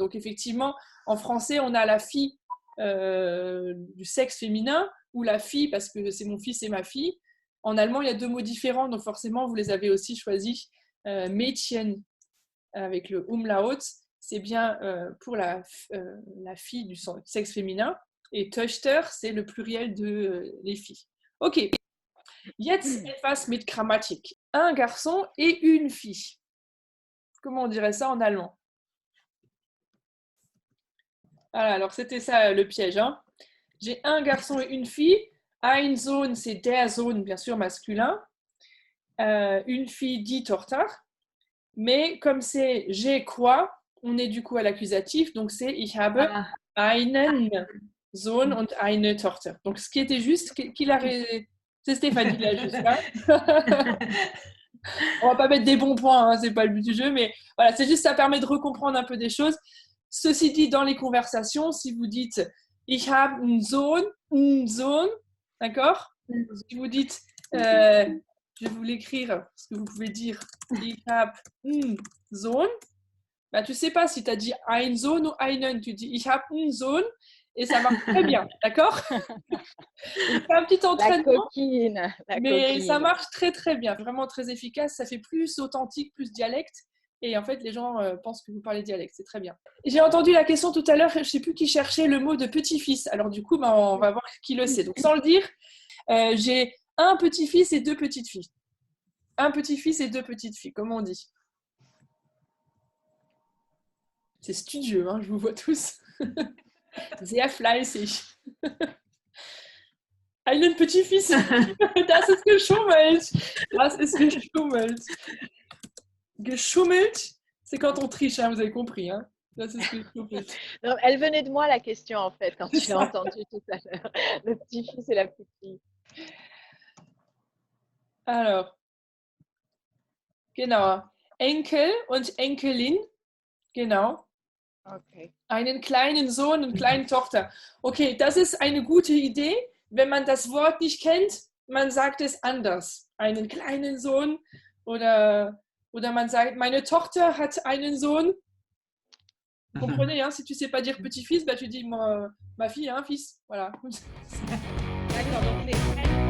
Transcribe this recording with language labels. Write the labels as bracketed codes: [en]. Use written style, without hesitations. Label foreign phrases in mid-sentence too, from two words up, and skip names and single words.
[fr] Donc effectivement, en français, on a la fille du sexe féminin ou la fille parce que c'est mon fils et ma fille. En allemand, il y a 2 mots différents, donc forcément, vous les avez aussi choisis. Mädchen avec le Umlaut, c'est bien pour la fille du sexe féminin. Et Töchter, c'est le pluriel de les filles. Ok. [de] Jetzt etwas mit Grammatik. [fr] Un garçon et une fille. Comment on dirait ça en allemand? Voilà, alors c'était ça le piège. Hein. J'ai un garçon et une fille. [de] Ein Sohn, c'est der Sohn, [fr] bien sûr, masculin. Une fille, [de] die Tochter. [fr] Mais comme c'est j'ai quoi, on est du coup à l'accusatif, donc c'est [de] ich habe Ah, einen Sohn und eine Tochter. [fr] Donc ce qui était juste, c'est Stéphanie là juste là. On va pas mettre des bons points, hein, c'est pas le but du jeu, mais voilà, c'est juste ça permet de recomprendre un peu des choses. Ceci dit, dans les conversations, si vous dites [de] ich habe einen Sohn, [fr] d'accord? Si vous dites, je vais vous l'écrire, ce que vous pouvez dire, [de] ich habe einen Sohn, [fr] bah, tu sais pas si tu as dit [de] ein Sohn [fr] ou einen, tu dis [de] ich habe einen Sohn [fr] et ça marche très bien, d'accord? C'est un petit La entraînement. coquine. Mais ça marche très très bien, vraiment très efficace, ça fait plus authentique, plus dialecte. Et en fait, les gens pensent que vous parlez dialecte, c'est très bien. J'ai entendu la question tout à l'heure, je ne sais plus qui cherchait le mot de petit-fils. Alors du coup, on va voir qui le sait. Donc sans le dire, j'ai un petit-fils et deux petites-filles. Un petit-fils et deux petites-filles, comment on dit? C'est studieux, hein, je vous vois tous. [de] Sehr fleißig. Einen Petit-Fils. Das ist geschummelt. Das ist geschummelt. Geschummelt, [fr] c'est quand on triche, hein, vous avez compris. Hein. [de] Das ist geschummelt. [fr] Non, elle venait de moi la question en fait, quand C'est tu ça. l'as entendu tout à l'heure. Le petit-fils et la petite-fille. Alors, [de] genau. Enkel und Enkelin, genau. Okay. Einen kleinen Sohn und kleine Tochter. Okay, das ist eine gute Idee. Wenn man das Wort nicht kennt, man sagt es anders. Einen kleinen Sohn oder man sagt, meine Tochter hat einen Sohn. [fr] Vous comprenez, hein? Si tu ne sais pas dire petit-fils, bah, tu dis ma fille a un fils. Voilà. D'accord, donc les